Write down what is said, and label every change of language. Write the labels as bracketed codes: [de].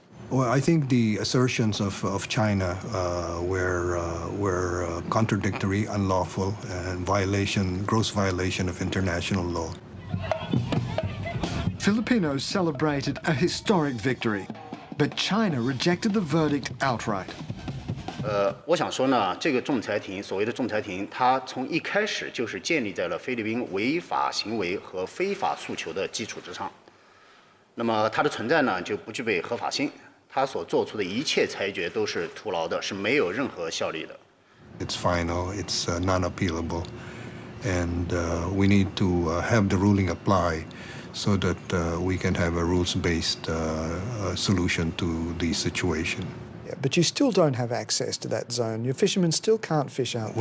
[en] Well, I think the assertions of China were contradictory, unlawful, and gross violation of international law. Filipinos celebrated a historic victory, but China rejected the verdict outright. [zh] 我想说呢，这个仲裁庭，所谓的仲裁庭，它从一开始就是建立在了菲律宾违法行为和非法诉求的基础之上。那么它的存在呢，就不具备合法性，它所做出的一切裁决都是徒劳的，是没有任何效力的。 [en] It's final, it's non-appealable, and we need to have the ruling apply so that we can have a rules-based solution to the situation. Yeah, but you still don't have access to that zone. Your fishermen still can't fish out there.